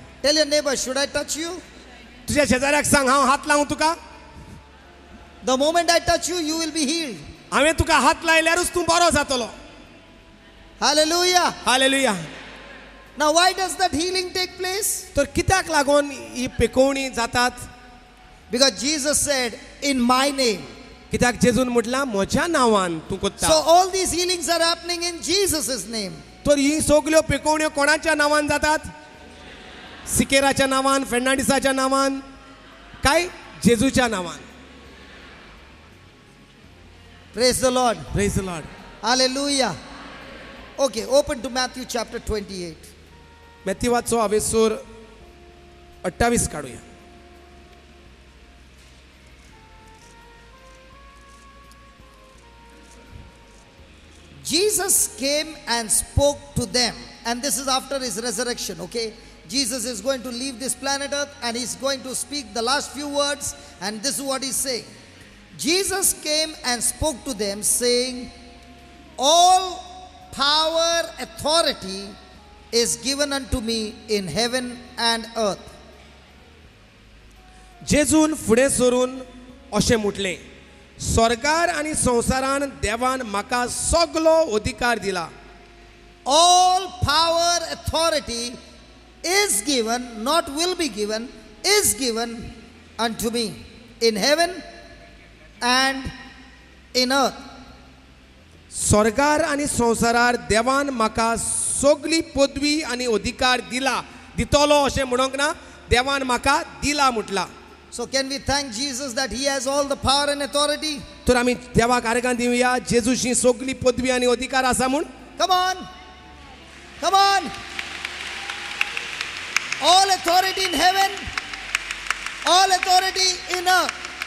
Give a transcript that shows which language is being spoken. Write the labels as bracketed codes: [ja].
[en] Tell your neighbor, should I touch you? [kok] तुझ्या शेजाऱ्याक सांग हांव हात लावूं तुका. [en] The moment I touch you, you will be healed. [kok] हांवें तुका हात लायल्यारूच तूं बरो जातलो. [en] Hallelujah. [kok] Hallelujah. [en] Now why does that healing take place? [kok] तर कित्याक लागून ही पेकोवणी जातात? [en] Because Jesus said, in my name. [kok] कित्याक जेजून म्हटलां म्हज्या नांवान तूं [en] So [kok] कोत्ता. [en] all these healings are happening in Jesus' name. [kok] तर ही सगल्यो पेकोवण्यो कोणाच्या नांवान जातात? सिकेराच्या नांवान, फेर्नांडिसाच्या नांवान, काय जेजूच्या नांवान. [en] Praise the Lord. Praise the Lord. Hallelujah. Okay, open to Matthew chapter 28. [kok] मॅथ्यूवाचो हावेसूर 28 काडुया. [en] Jesus came and spoke to them, and this is after his resurrection, okay? Jesus is going to leave this planet Earth and he's going to speak the last few words, and this is what he's saying. Jesus came and spoke to them, saying, all power, authority is given unto me in heaven and earth. [kok] जेजून फुडें सरून अशें म्हटलें, स्वर्गार आनी संवसारान देवान म्हाका सगलो अधिकार दिला. [en] All power, authority is given, not will be given, is given unto me in heaven and in earth. [kok] स्वर्गार आनी संवसारार देवान म्हाका सगली पदवी आनी अधिकार दिला. दितलो अशें म्हणोंक ना, देवान म्हाका दिला म्हटला. [en] So can we thank Jesus that he has all the power and authority? [kok] तर आमी देवाक आर्गां दिवया, जेजूची सगली पदवी आनी अधिकार आसा म्हूण. [en] Come on. Come on. All authority in heaven, all authority in earth.